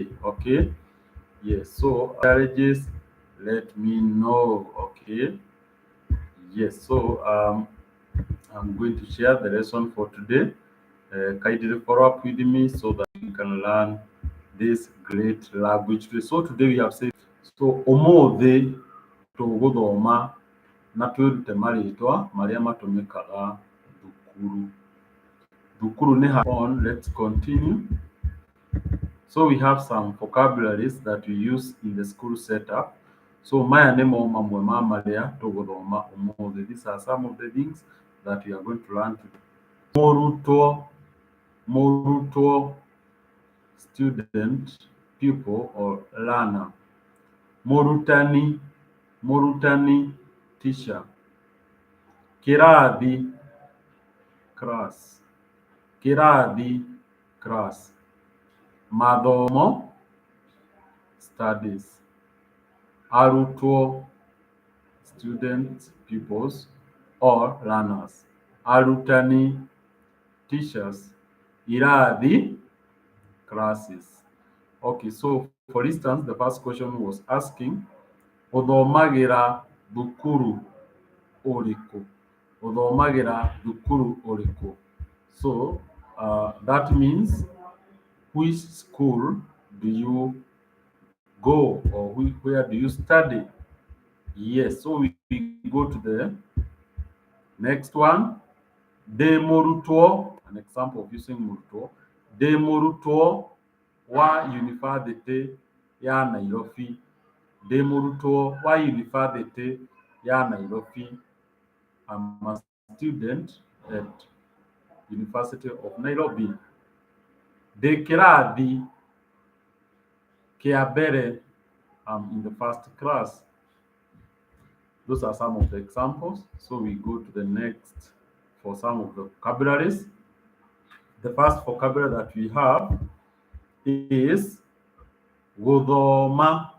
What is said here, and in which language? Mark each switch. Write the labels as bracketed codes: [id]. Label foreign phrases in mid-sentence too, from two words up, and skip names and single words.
[en] Okay. Yes. So, let me know. Okay. Yes. So, I'm going to share the lesson for today. Kindly follow up with me so that you can learn this great language today. So today we have said, [ki] so umuthi tuguthoma na twirute marĩtwa marĩa matũmĩkaga thukuru. Thukuru nĩ on. [en] Let's continue. So we have some vocabularies that we use in the school setup. [ki] So maya nĩmo mamwe ma marĩa tũgũthoma ũmũthĩ. [en] These are some of the things that we are going to learn today. Mũrutwo, student, pupil or learner. [ki] Mũrutani, teacher. Kĩrathi, class. Kĩrathi, class. Mathomo, studies. Arutwo, [en] students, pupils or learners. [ki] arutani, teachers, irathi, classes. [en] Okay, so for instance, the first question was asking, [ki] uthomagira thukuru ũrĩkũ? Uthomagira thukuru ũrĩkũ? [en] So that means which school do you go, or where do you study? Yes, so we go to the next one. [ki] De mũrutwo, [en] an example of using mũrutwo. [ki] De mũrutwo wa yunibacĩtĩ ya Nairobi. De mũrutwo wa yunibacĩtĩ ya Nairobi. [en] I'm a student at University of Nairobi. [ki] De kĩrathi kĩa mbere, [en] I'm in the first class. Those are some of the examples. So we go to the next for some of the vocabularies. The first vocabulary that we have is gũthoma.